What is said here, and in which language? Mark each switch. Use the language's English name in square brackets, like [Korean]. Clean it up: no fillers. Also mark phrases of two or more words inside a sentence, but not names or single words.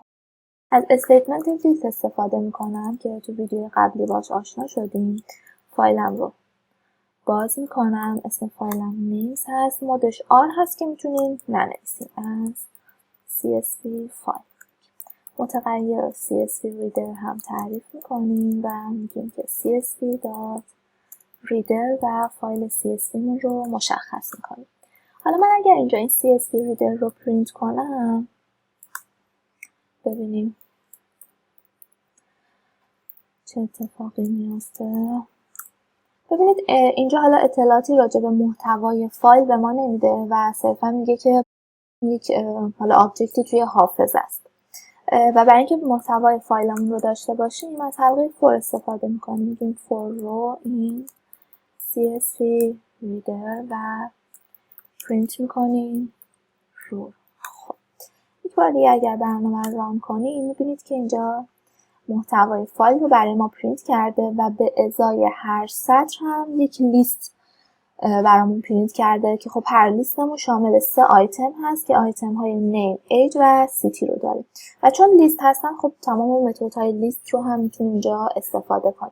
[Persian] از [English] statement list [Persian] استفاده میکنم که تو ویدیو قبلی باش آشنا شدیم. فایلم رو باز میکنم، اسم فایلم نیمز هست، مودش R هست که میتونیم ننویسیم، از CSV فایل. متغیر [English] CSV reader [Persian] هم تعریف میکنیم و میگیم که [English] CSV dot reader [Persian] و فایل CSV مون رو مشخص میکنیم. حالا من اگر اینجا این [English] CSV reader [Persian] رو پرینت کنم، ببینیم چه اتفاقی میفته. ببینید اینجا حالا اطلاعاتی راجع به محتوای فایل به ما نمیده و صرفا میگه که یک حالا آبجکتی توی حافظه است و برای اینکه محتوای فایلمون رو داشته باشیم از حلقه فور استفاده میکنیم. میگیم [English] for row in CSV reader [Persian] و پرینت میکنیم رو. خب یک بار دیگه اگر برنامه رو ران کنیم میبینید که اینجا محتوای فایل رو برای ما پرینت کرده و به ازای هر سطر هم یک لیست برامون پرینت کرده که خب هر لیستمون شامل 3 آیتم هست که آیتم های نیم، ایج و سیتی رو داریم و چون لیست هستن خب تمام متدهای لیست رو هم میتونیم اینجا استفاده کنیم.